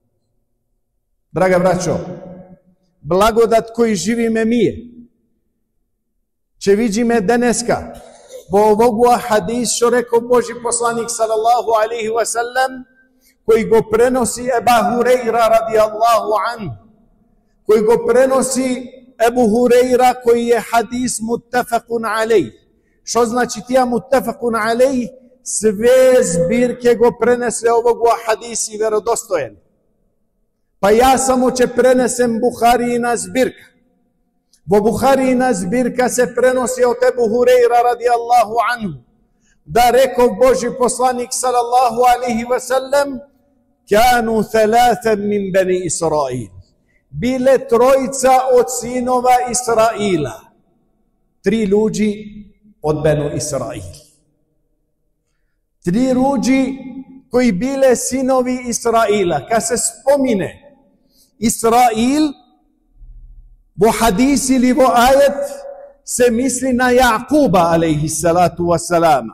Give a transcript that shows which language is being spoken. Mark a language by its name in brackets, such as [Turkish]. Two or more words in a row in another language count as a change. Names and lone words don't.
[Macedonian] Драга браќо, благодат који живиме ми је, ќе видиме денеска во овогу хадис што рекао Божи посланик [Arabic] صلى الله عليه وسلم, [Macedonian] који го преноси Ебу Хурејра [Arabic] رضي الله عنه, [Macedonian] који го преноси Ебу Хурејра, који је хадис [Arabic] متفق عليه. [Macedonian] Што значи тија [Arabic] متفق عليه? [Macedonian] Све збирке го пренесе овог хадиси веродостојен. Па ја само ќе пренесем Бухариина збирка. Во Бухариина збирка се преноси од Ебу Хурејра [Arabic] رضي الله عنه, [Macedonian] да рекао Божи посланик [Arabic] صلى الله عليه وسلم: كانوا ثلاثة من بني إسرائيل. [Macedonian] Биле тројица од синова Израила. 3 људи од бану Израил. 3 људи који биле синови Израила. Кад се спомине Израил, во хадис или во ајет, се мисли на Јакуба [Arabic] عليه الصلاة والسلام.